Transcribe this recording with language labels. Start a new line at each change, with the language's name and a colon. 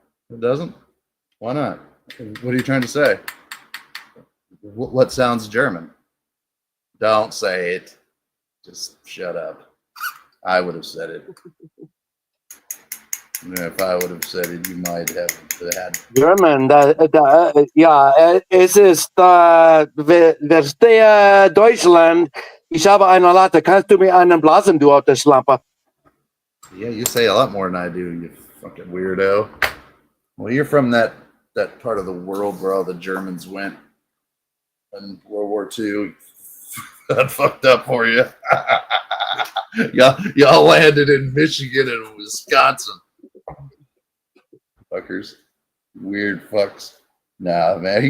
English: It doesn't? Why not? What are you trying to say? What sounds German? Don't say it. Just shut up. I would have said it. If I would have said it, you might have had. German,
German: ja, es ist, verstehe Deutschland. Ich habe eine Latte. Kannst du mir einen blasen, du alte Schlampe?
English: Yeah, you say a lot more than I do, you fucking weirdo. Well, you're from that part of the world where all the Germans went in World War II. That fucked up for you. Y'all landed in Michigan and Wisconsin. Fuckers. Weird fucks. Nah, man.